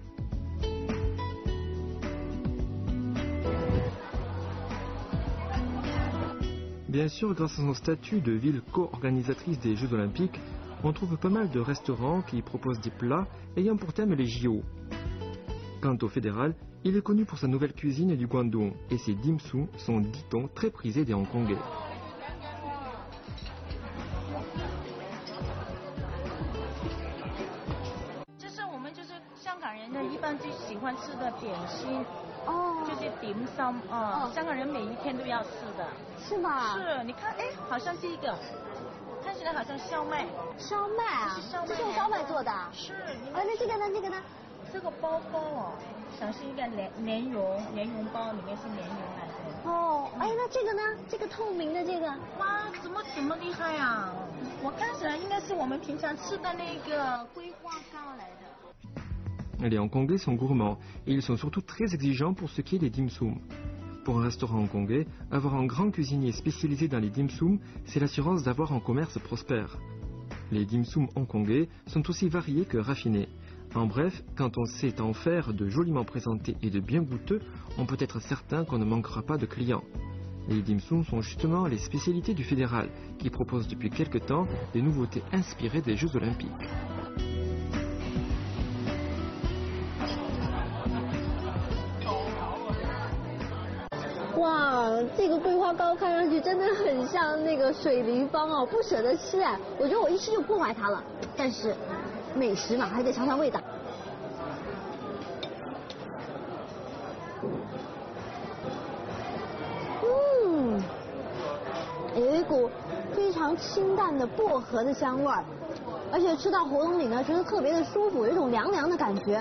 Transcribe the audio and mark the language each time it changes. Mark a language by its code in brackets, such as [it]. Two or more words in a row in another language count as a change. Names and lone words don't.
[fr] Bien sûr, grâce à son statut de ville co-organisatrice des Jeux Olympiques, on trouve pas mal de restaurants qui proposent des plats ayant pour thème les JO. Quant au Fédéral, il est connu pour sa nouvelle cuisine du Guangdong et ses dim sum sont, dit-on, très prisés des Hongkongais. [zh] 这是我们就是香港人呢一般最喜欢吃的点心。就是dim sum香港人每一天都要吃的。是吗？是，你看，哎，好像这个，看起来好像烧麦。烧麦啊？这是用烧麦做的？是。那这个呢？这个呢？这个包哦，像是一个莲蓉包，里面是莲蓉来的。哎，那这个呢？这个透明的这个？哇，怎么厉害啊？我看起来应该是我们平常吃的那个桂花糕来的。 [fr] Les Hongkongais sont gourmands et ils sont surtout très exigeants pour ce qui est des dim sum. Pour un restaurant hongkongais, avoir un grand cuisinier spécialisé dans les dim sum, c'est l'assurance d'avoir un commerce prospère. Les dim sum hongkongais sont aussi variés que raffinés. En bref, quand on sait en faire de joliment présentés et de bien goûteux, on peut être certain qu'on ne manquera pas de clients. Les dim sum sont justement les spécialités du fédéral, qui propose depuis quelque temps des nouveautés inspirées des Jeux Olympiques. [zh] Wow, 这个桂花糕看上去真的很像那个水立方哦，不舍得吃哎，我觉得我一吃就破坏它了。但是美食嘛，还得尝尝味道。有一股非常清淡的薄荷的香味儿，而且吃到喉咙里呢，觉得特别的舒服，有一种凉凉的感觉。